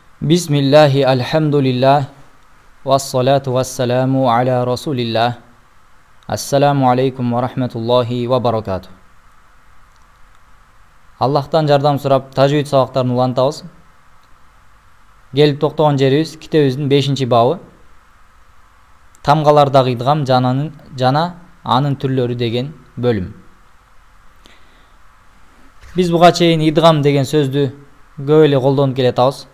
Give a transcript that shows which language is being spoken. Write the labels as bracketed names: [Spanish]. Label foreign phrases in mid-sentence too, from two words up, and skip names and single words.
[Arabic] بسم الله الحمد لله والصلاة والسلام على رسول الله. السلام عليكم ورحمة الله وبركاته. [Kyrgyz] Аллахтан жардам сурап тажвид сабактарын улантабыз. Келип токтогон жерибиз китебибиздин 5-бабы. Тамгалардагы идгам жана анын түрлөрү деген бөлүм. Биз буга чейин идгам деген сөздү көп эле колдонуп келатабыз.